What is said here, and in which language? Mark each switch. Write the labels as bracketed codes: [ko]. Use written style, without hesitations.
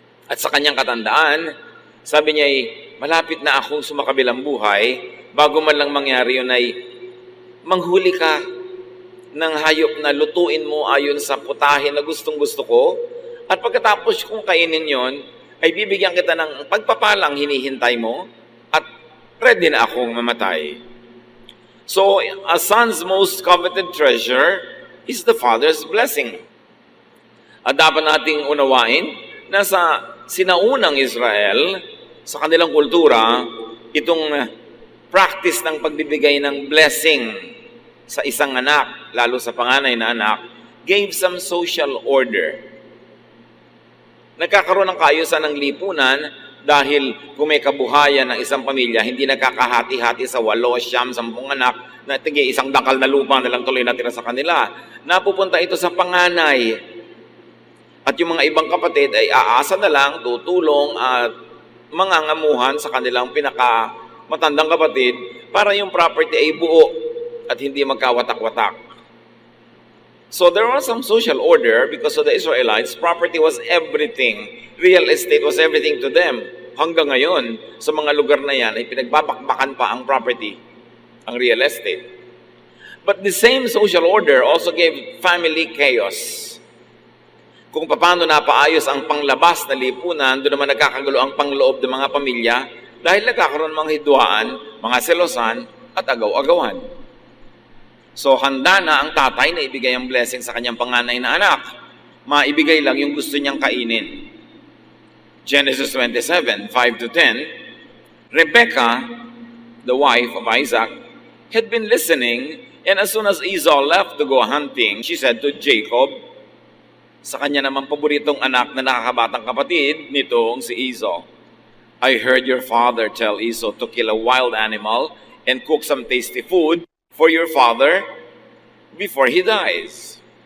[tl] At sa kanyang katandaan, sabi niya ay malapit na akong sumakabilang buhay, bago man lang mangyari yun ay manghuli ka ng hayop na lutuin mo ayon sa putahe na gustong-gusto ko, at pagkatapos kung kainin yon, ay bibigyan kita ng pagpapalang hinihintay mo, at ready na akong mamatay. [en] So, a son's most coveted treasure is the father's blessing. [tl] At dapat nating unawain na sa sinaunang Israel, sa kanilang kultura, itong practice ng pagbibigay ng blessing sa isang anak, lalo sa panganay na anak, [en] gave some social order. [tl] Nagkakaroon ng kaayusan ng lipunan dahil kung may kabuhayan ng isang pamilya, hindi nagkakahati-hati sa 8, 9, 10 anak na tige isang dakal na lupa na lang tuloy natira sa kanila. Napupunta ito sa panganay. At yung mga ibang kapatid ay aasa na lang, tutulong at mangangamuhan sa kanilang pinakamatandang kapatid para yung property ay buo at hindi magkawatak-watak. [en] So there was some social order because of the Israelites. Property was everything. Real estate was everything to them. [tl] Hanggang ngayon, sa mga lugar na yan ay pinagbabakbakan pa ang property, ang real estate. [en] But the same social order also gave family chaos. [tl] Kung paano napaayos ang panglabas na lipunan, doon naman nagkakagulo ang pangloob ng mga pamilya dahil nagkakaroon ng mga hidwaan, mga selosan at agaw-agawan. So handa na ang tatay na ibigay ang blessing sa kanyang panganay na anak. maibigay lang yung gusto niyang kainin. [en] Genesis 27, 5 to 10, Rebekah, the wife of Isaac, had been listening, and as soon as Esau left to go hunting, she said to Jacob, [tl] sa kanya naman paboritong anak na nakakabatang kapatid nitong si Esau, [en] I heard your father tell Esau to kill a wild animal and cook some tasty food for your father before he dies.